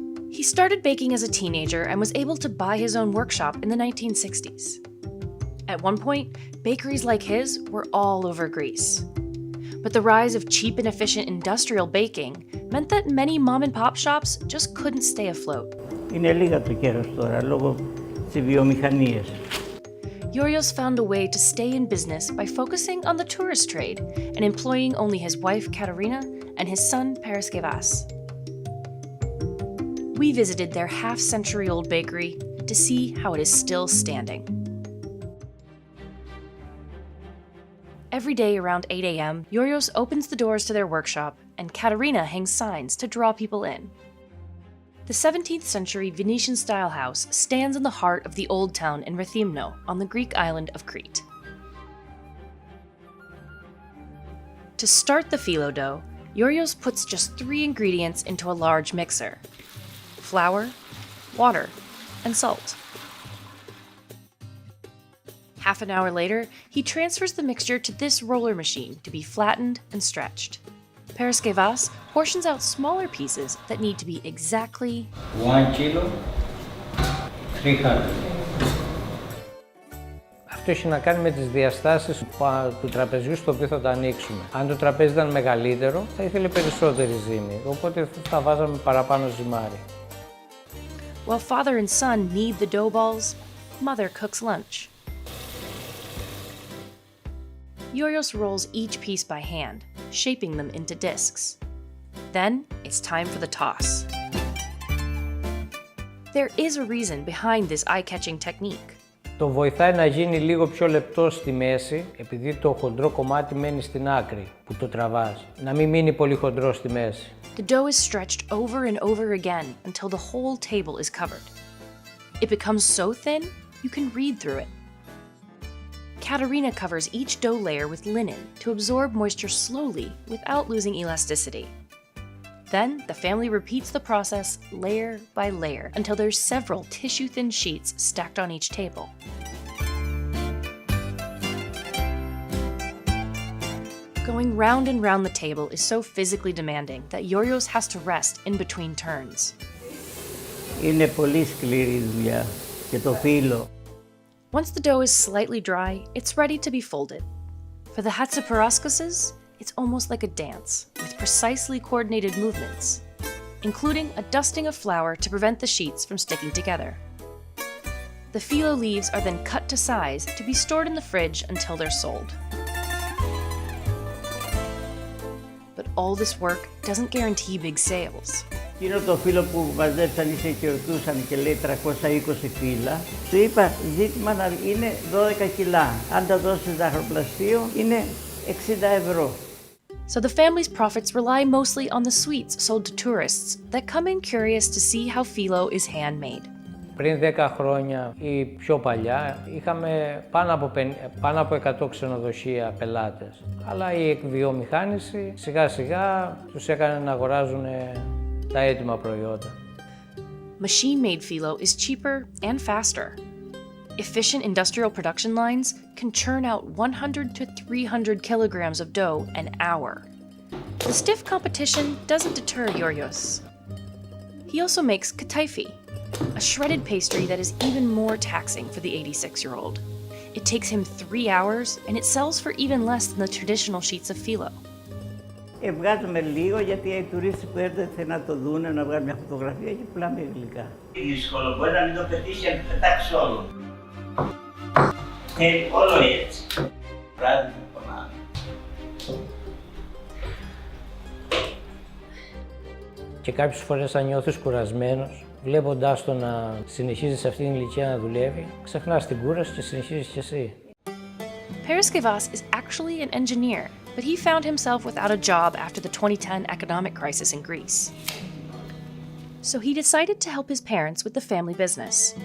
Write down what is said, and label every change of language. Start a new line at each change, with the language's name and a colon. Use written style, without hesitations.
English: He started baking as a teenager and was able to buy his own workshop in the 1960s. At one point, bakeries like his were all over Greece. But the rise of cheap and efficient industrial baking meant that many mom-and-pop shops just couldn't stay afloat.
Greek: Είναι λίγα το καιρός τώρα, λόγω της βιομηχανίας.
English: Yurios found a way to stay in business by focusing on the tourist trade and employing only his wife Katerina and his son Paraskevas. We visited their half-century-old bakery to see how it is still standing. Every day around 8 a.m., Yurios opens the doors to their workshop and Katerina hangs signs to draw people in. The 17th century Venetian-style house stands in the heart of the old town in Rethymno on the Greek island of Crete. To start the phyllo dough, Yurios puts just 3 ingredients into a large mixer: flour, water, and salt. Half an hour later, he transfers the mixture to this roller machine to be flattened and stretched. Paraskevas portions out smaller pieces that need to be exactly 1 kilo, 300.
Greek: Αυτό έχει να κάνει με τις διαστάσεις του τραπεζιού στο οποίο θα το ανοίξουμε. Αν το τραπέζι ήταν μεγαλύτερο, θα ήθελε περισσότερη ζύμη, οπότε θα βάζαμε παραπάνω ζυμάρι.
English: While father and son knead the dough balls, mother cooks lunch. Yurios rolls each piece by hand, shaping them into discs. Then it's time for the toss. There is a reason behind this eye-catching technique.
Greek: Το βοηθάει να γίνει λίγο πιο λεπτό στη μέση, επειδή το χοντρό κομμάτι μένει στην άκρη που το τραβάς. Να μην μείνει πολύ χοντρό στη μέση.
English: The dough is stretched over and over again until the whole table is covered. It becomes so thin, you can read through it. Katerina covers each dough layer with linen to absorb moisture slowly without losing elasticity. Then, the family repeats the process layer by layer until there's several tissue-thin sheets stacked on each table. Going round and round the table is so physically demanding that Yurios has to rest in between turns.
Greek: Είναι πολύ σκληρή η δουλειά και το φύλλο.
English: Once the dough is slightly dry, it's ready to be folded. For the Hatziparaskoses, it's almost like a dance, with precisely coordinated movements, including a dusting of flour to prevent the sheets from sticking together. The phyllo leaves are then cut to size to be stored in the fridge until they're sold. But all this work doesn't guarantee big sales.
Greek: Εκείνο το φύλλο που μαζέψαν ή και ρωτούσαν και λέει 320 φύλλα, του είπα ζήτημα να είναι 12 κιλά. Αν τα δώσεις ζαχαροπλαστείο είναι 60 ευρώ.
English: So the family's profits rely mostly on the sweets sold to tourists that come in curious to see how phyllo is handmade.
Greek: Πριν 10 χρόνια ή πιο παλιά είχαμε πάνω από 100 ξενοδοχεία πελάτες. Αλλά η εκβιομηχάνηση σιγά σιγά τους έκανε να αγοράζουν τα έτοιμα προϊόντα.
English: Machine-made phyllo is cheaper and faster. Efficient industrial production lines can churn out 100 to 300 kilograms of dough an hour. The stiff competition doesn't deter Yurios. He also makes kataifi, a shredded pastry that is even more taxing for the 86-year-old. It takes him 3 hours, and it sells for even less than the traditional sheets of phyllo.
Greek: Βγάζουμε λίγο γιατί οι τουρίστες που έρχονται να το δουν, να βγάλουν μια φωτογραφία και πουλάμε γλυκά. Δύσκολο, μπορεί να μην το πετύχει, να το πετάξει όλο. Όλο έτσι. Βράδυ πονάμε. Και κάποιες φορές αν νιώθεις κουρασμένος, βλέποντάς το να συνεχίζει σε αυτήν την ηλικία να δουλεύει, ξεχνάς την κούραση και συνεχίζεις κι εσύ.
English: Paraskevas is actually an engineer, but he found himself without a job after the 2010 economic crisis in Greece. So he decided to help his parents with the family business.